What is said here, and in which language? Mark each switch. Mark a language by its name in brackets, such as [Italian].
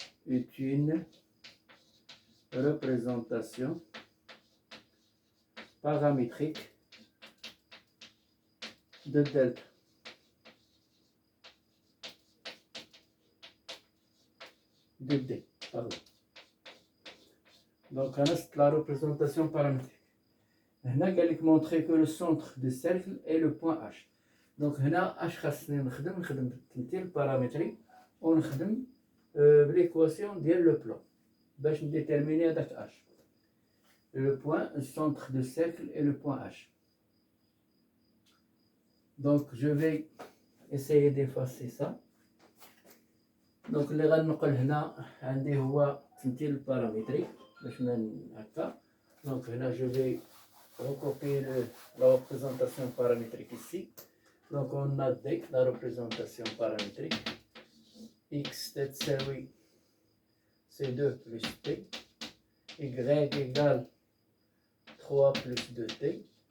[French] Est une représentation paramétrique de delta. De D, pardon. Donc, c'est la représentation paramétrique. [Arabic] هنا قال لك [French] montrer que le centre du cercle est le point H. [Arabic] Donc هنا H خاصني نخدم بالتمثيل البارامتري ونخدم بالإيكواسيون ديال لو بلان باش نديتيرميني هذاك H. [French] Le point, le centre du cercle est le point H. Donc je vais essayer d'effacer ça. [Arabic] Donc اللي غنقل هنا عندي هو التمثيل البارامتري باش ما هكا. [French] Donc هنا je vais recopier la représentation paramétrique ici. Donc on a D, la représentation paramétrique. X تساوي C2 plus T. Y égale 3 plus 2T.